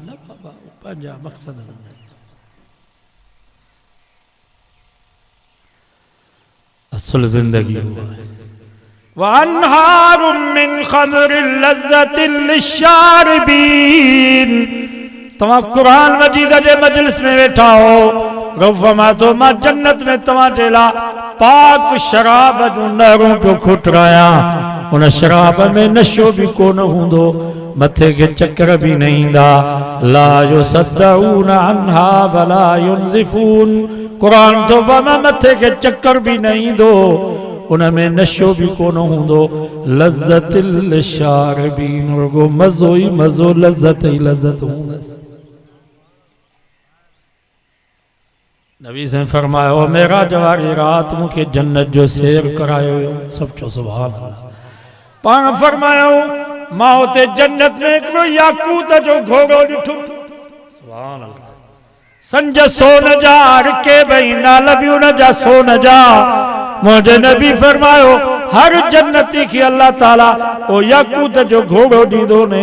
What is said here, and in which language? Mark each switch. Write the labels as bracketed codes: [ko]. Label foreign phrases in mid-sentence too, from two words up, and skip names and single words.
[sd] न बाबा पंहिंजा मक़सद असुल ज़िंदगी [ar] وأنهار من خمر لذة للشاربين. [sd] तव्हां कुरान मजीद जे मजलिस में वेठा हो, गौफमा तो मां जन्नत में तव्हां जे लाइ पाक शराब जूं नहरूं पियो खुटरायां। उन शराब में नशो भी कोन हूंदो, मथे के चक्कर भी न ईंदा। [ar] لا يصدعون عنها ولا ينزفون. [sd] कुरान तो मथे के चक्कर भी न ईंदो, उनमें नशो भी कोन हूंदो। [ar] لذة للشاربين, [sd] रुगो मज़ो ही मज़ो, लज़्ज़त ही लज़्ज़त हूंदसि। नबी से फरमायो मेरा जवारी रात मुखे जन्नत जो सैर करायो। सब चो [ar] سبحان الله. [sd] पाण फरमायो मां उते जन्नत में हिकिड़ो याकूत जो घोड़ो ॾिठो। [ar] سبحان الله. [sd] संज सोन जा रिके भई नाल बि उन जा सोन जा। मुंहिंजे नबी फरमायो हर जन्नती खे [ar] الله تعالى [sd] ओ याकूत जो घोड़ो ॾींदो ने।